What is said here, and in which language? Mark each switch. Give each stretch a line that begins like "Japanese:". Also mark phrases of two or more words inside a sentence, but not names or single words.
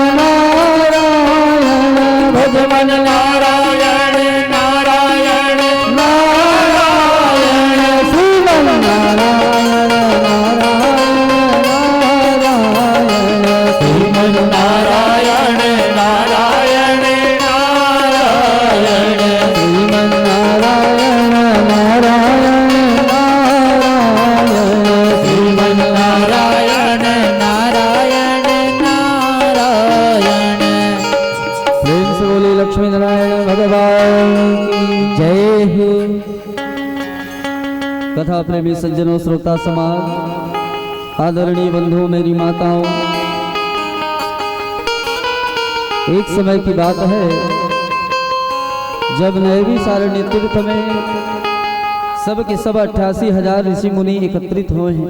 Hindi: नारायण, भगवान नारायण नारायण नारायण, श्रीमन नारायण नारायण नारायण, श्रीमन नारायण नारायण नारायण, श्रीमन नारायण नारायण नारायण, श्रीमन नारायण नारायण नारायण। प्रेम से बोले लक्ष्मी नारायण भगवान की जय हो। कथा प्रेमी सज्जनों, श्रोता समाज, आदरणीय बंधुओं, मेरी माताओं, एक समय की बात है जब नैवी सारण्य तीर्थ में सब के सब 88,000 ऋषि मुनि एकत्रित हुए हैं।